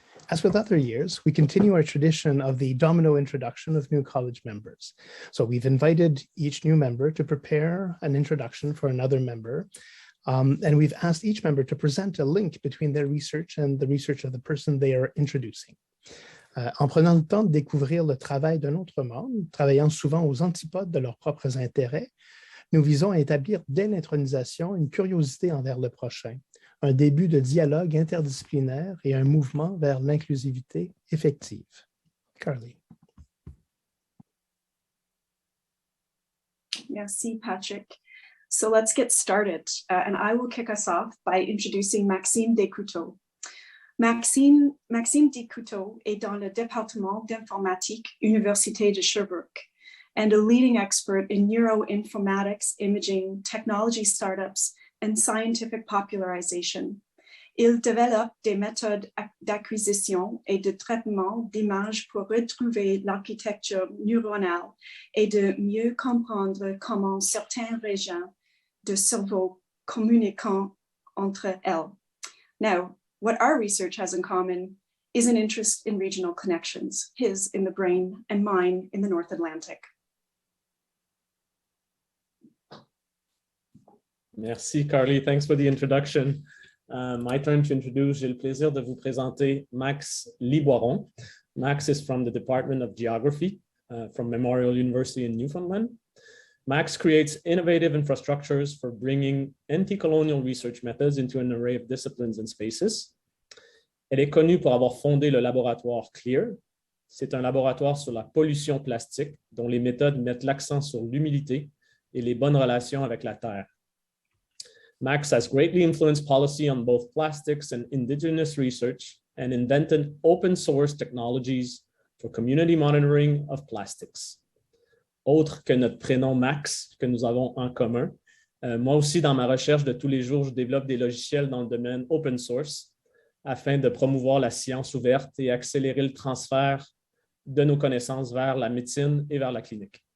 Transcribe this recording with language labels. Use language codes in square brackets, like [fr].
[en] As with other years, we continue our tradition of the domino introduction of new college members. So we've invited each new member to prepare an introduction for another member, and we've asked each member to present a link between their research and the research of the person they are introducing. [fr] En prenant le temps de découvrir le travail d'un autre membre, travaillant souvent aux antipodes de leurs propres intérêts, nous visons à établir dès l'intronisation une curiosité envers le prochain, un début de dialogue interdisciplinaire et un mouvement vers l'inclusivité effective. Carly. [en] Merci, Patrick. So let's get started. And I will kick us off by introducing Maxime Descouteaux. Maxime Descouteaux [fr] est dans le département d'informatique, Université de Sherbrooke, [en] and a leading expert in neuroinformatics, imaging, technology startups, and scientific popularization. [fr] Il développe des méthodes d'acquisition et de traitement d'images pour retrouver l'architecture neuronale et de mieux comprendre comment certaines régions de cerveau communiquent entre elles. [en] Now, what our research has in common is an interest in regional connections, his in the brain and mine in the North Atlantic. [fr] Merci, Carly. [en] Thanks for the introduction. My turn to introduce. [fr] J'ai le plaisir de vous présenter Max Liboiron. [en] Max is from the Department of Geography from Memorial University in Newfoundland. Max creates innovative infrastructures for bringing anti-colonial research methods into an array of disciplines and spaces. [fr] Elle est connue pour avoir fondé le laboratoire CLEAR. C'est un laboratoire sur la pollution plastique dont les méthodes mettent l'accent sur l'humilité et les bonnes relations avec la Terre. [en] Max has greatly influenced policy on both plastics and indigenous research and invented open source technologies for community monitoring of plastics. [fr] Autre que notre prénom Max, que nous avons en commun, moi aussi, dans ma recherche de tous les jours, je développe des logiciels dans le domaine open source afin de promouvoir la science ouverte et accélérer le transfert de nos connaissances vers la médecine et vers la clinique.